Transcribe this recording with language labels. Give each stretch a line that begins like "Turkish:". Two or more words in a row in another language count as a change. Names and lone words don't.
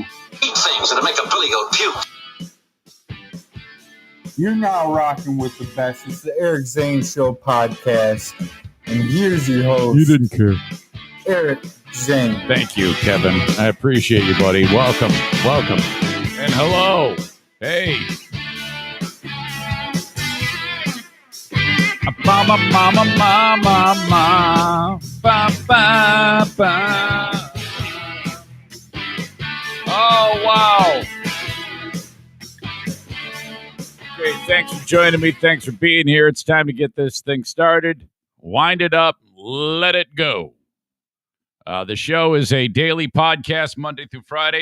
English: eat things that'll make a billy goat puke. You're now rocking with the best. It's the Eric Zane Show podcast. And here's your host. He didn't care. Eric Zane. Thank you, Kevin. I appreciate you, buddy. Welcome. And hello. Hey. Mama, mama, mama, mama. Ba, ba, ba. Oh, wow. Great. Thanks for joining me. Thanks for being here. It's time to get this thing started. Wind it up. Let it go. The show is a daily podcast Monday through Friday.